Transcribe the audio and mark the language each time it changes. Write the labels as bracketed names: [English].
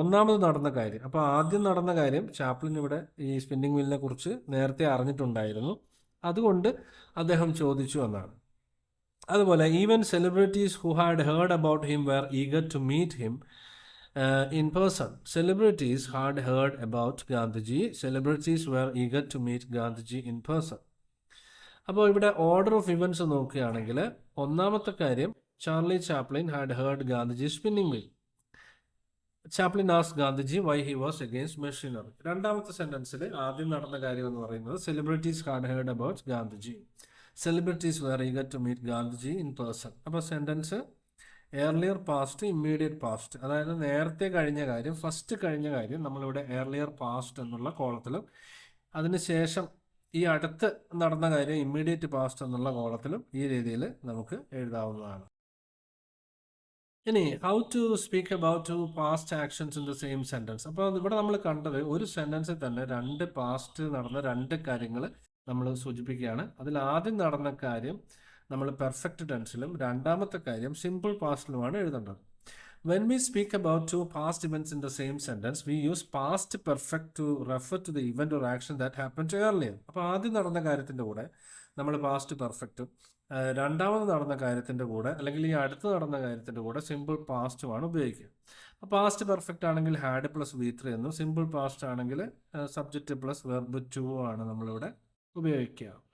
[Malayalam] ഒന്നാമത് നടന്ന കാര്യം. അപ്പോൾ ആദ്യം നടന്ന കാര്യം ചാപ്ലിൻ ഇവിടെ ഈ സ്പിന്നിങ് വീലിനെ കുറിച്ച് നേരത്തെ അറിഞ്ഞിട്ടുണ്ടായിരുന്നു, അതുകൊണ്ട് അദ്ദേഹം ചോദിച്ചു എന്നാണ്. [English] അതുപോലെ even celebrities who had heard about him were eager to meet him in person. Celebrities had heard about Gandhiji. Celebrities were eager to meet Gandhiji in person. [Malayalam] അപ്പോൾ ഇവിടെ ഓർഡർ ഓഫ് ഇവൻറ്റ്സ് നോക്കുകയാണെങ്കിൽ ഒന്നാമത്തെ കാര്യം, [English] Charlie Chaplin had heard Gandhiji spinning wheel. Chaplin asked Gandhiji why he was against machinery. [Malayalam] രണ്ടാമത്തെ സെൻറ്റൻസിൽ ആദ്യം നടന്ന കാര്യം എന്ന് പറയുന്നത് [English] Celebrities had heard about Gandhiji. Celebrities were eager to meet Gandhiji in person. [Malayalam] അപ്പോൾ sentence earlier past, immediate past, അതായത് നേരത്തെ കഴിഞ്ഞ കാര്യം, ഫസ്റ്റ് കഴിഞ്ഞ കാര്യം നമ്മളിവിടെ ഏർലിയർ പാസ്റ്റ് എന്നുള്ള കോളത്തിലും, അതിനുശേഷം ഈ അടുത്ത് നടന്ന കാര്യം ഇമ്മീഡിയറ്റ് പാസ്റ്റ് എന്നുള്ള കോളത്തിലും ഈ രീതിയിൽ നമുക്ക് എഴുതാവുന്നതാണ്. [English] ഇനി how to speak about 2 past actions in the same sentence. [Malayalam] അപ്പോൾ ഇവിടെ നമ്മൾ കണ്ടത് ഒരു സെൻറ്റൻസിൽ തന്നെ 2 പാസ്റ്റ് നടന്ന 2 കാര്യങ്ങൾ നമ്മൾ സൂചിപ്പിക്കുകയാണ്. അതിൽ ആദ്യം നടന്ന കാര്യം നമ്മൾ പെർഫെക്റ്റ് ടെൻസിലും രണ്ടാമത്തെ കാര്യം സിമ്പിൾ പാസ്റ്റിലുമാണ് എഴുതേണ്ടത്. [English] When we speak about 2 past events in the same sentence, we use past perfect to refer to the event or action that happened earlier. [Malayalam] അപ്പോൾ ആദ്യം നടന്ന കാര്യത്തിൻ്റെ കൂടെ നമ്മൾ പാസ്റ്റ് പെർഫെക്റ്റും, രണ്ടാമത് നടന്ന കാര്യത്തിൻ്റെ കൂടെ അല്ലെങ്കിൽ ഈ അടുത്ത് നടന്ന കാര്യത്തിൻ്റെ കൂടെ സിമ്പിൾ പാസ്റ്റുമാണ് ഉപയോഗിക്കുക. അപ്പോൾ പാസ്റ്റ് പെർഫെക്റ്റ് ആണെങ്കിൽ ഹാഡ് പ്ലസ് V3 എന്നും, സിമ്പിൾ പാസ്റ്റ് ആണെങ്കിൽ സബ്ജക്റ്റ് പ്ലസ് വെർബ് ടു ആണ് നമ്മളിവിടെ ഉപയോഗിക്കുക.